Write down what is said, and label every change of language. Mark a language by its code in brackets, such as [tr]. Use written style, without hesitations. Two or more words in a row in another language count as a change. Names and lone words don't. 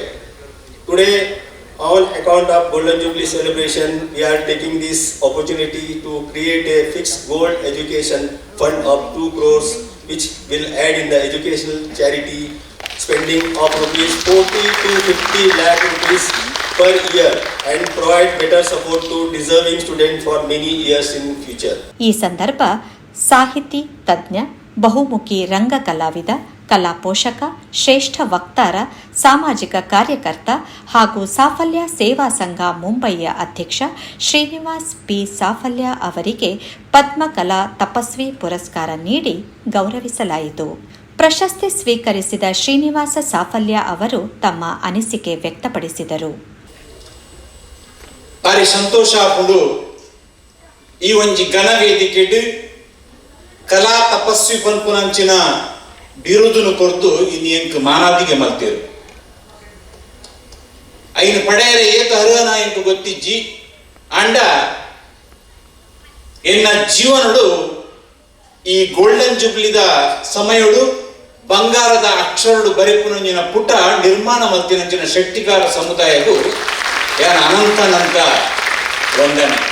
[en] Today, on account of Golden Jubilee celebration, we are taking this opportunity to create a fixed gold education fund of 2 crores which will add in the educational charity spending of rupees 40 to 50 lakh rupees per year and provide better support to deserving students for many years in future. [kn] ಈ ಸಂದರ್ಭ ಸಾಹಿತಿ ತಜ್ಞ, ಬಹುಮುಖಿ ರಂಗ ಕಲಾವಿದ, ಕಲಾ ಪೋಷಕ, ಶ್ರೇಷ್ಠ ವಕ್ತಾರ, ಸಾಮಾಜಿಕ ಕಾರ್ಯಕರ್ತ ಹಾಗೂ ಸಾಫಲ್ಯ ಸೇವಾ ಸಂಘ ಮುಂಬಯಿಯ ಅಧ್ಯಕ್ಷ ಶ್ರೀನಿವಾಸ್ ಪಿ ಸಾಫಲ್ಯ ಅವರಿಗೆ ಪದ್ಮಕಲಾ ತಪಸ್ವಿ ಪುರಸ್ಕಾರ ನೀಡಿ ಗೌರವಿಸಲಾಯಿತು. ಪ್ರಶಸ್ತಿ ಸ್ವೀಕರಿಸಿದ ಶ್ರೀನಿವಾಸ ಸಾಫಲ್ಯ ಅವರು ತಮ್ಮ ಅನಿಸಿಕೆ ವ್ಯಕ್ತಪಡಿಸಿದರು. [tcy] ಭಾರಿ ಸಂತೋಷ ಆಪುಂಡು ಈ ಒಂಜಿ ಘನ ವೇದಿಕೆಡ್ ಕಲಾ ತಪಸ್ವಿ ಪನ್ಪುನಂಚಿನ ಬಿರುದುನು ಕೊರ್ದು ಇನ್ನು ಎಂಕ್ ಮಾನಾದಿಗೆ ಮಲ್ತೇರು ಐನ ಪಡೆಯರೆ ಏತ ಹರನ ಎಂಕ್ ಗೊತ್ತಿಜ್ಜಿ ಅಂಡ ಎನ್ನ ಜೀವನಡು ಈ [en] golden jubileeದ [tcy] ಸಮಯಡು ಬಂಗಾರದ ಅಕ್ಷರಡು ಬರೆಪುನಂಚಿನ ಪುಟ ನಿರ್ಮಾಣ ಮಲ್ತಿನಂಚಿನ ಶೆಟ್ಟಿಗಾರ ಸಮುದಾಯಗೂ ಯಾನ ಅನಂತ ವಂದನೆ.